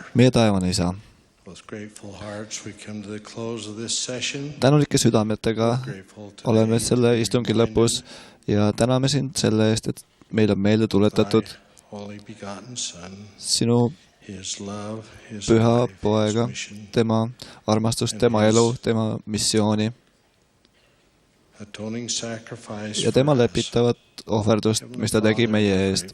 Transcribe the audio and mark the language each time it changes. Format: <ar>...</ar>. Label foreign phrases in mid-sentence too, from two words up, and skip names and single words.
<et>meie taevane Isa,</et> <en>with grateful hearts we come to the close of this session.</en> <et>Tänulike südametega oleme selle istungi lõpus ja täname sind selle eest, et meil on meelde tuletatud sinu püha poega, tema armastust, tema elu, tema missiooni ja tema lepitavat ohverdust, mis ta tegi meie eest.</et>